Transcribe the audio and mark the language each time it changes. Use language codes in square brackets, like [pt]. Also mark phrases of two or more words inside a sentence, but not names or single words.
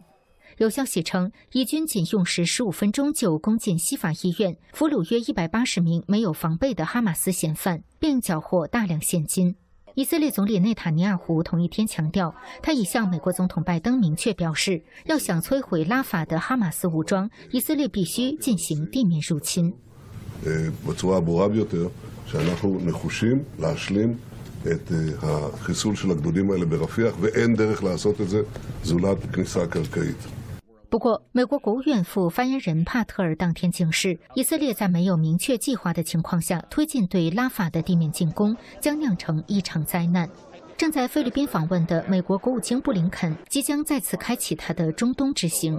[zh] 有消息称，以军仅用时15分钟就攻进西法医院，俘虏约180名没有防备的哈马斯嫌犯，并缴获大量现金。以色列总理内塔尼亚胡同一天强调，他已向美国总统拜登明确表示，要想摧毁拉法的哈马斯武装，以色列必须进行地面入侵。 [he] בצורה הברורה ביותר, שאנחנו נחושים להשלים את החיסול של הגדודים האלה ברפיח, ואין דרך לעשות את זה זולת כניסה קרקעית. [zh] 不过，美国国务院副发言人帕特尔当天警示，以色列在没有明确计划的情况下推进对拉法的地面进攻，将酿成一场灾难。正在菲律宾访问的美国国务卿布林肯即将再次开启他的中东之行。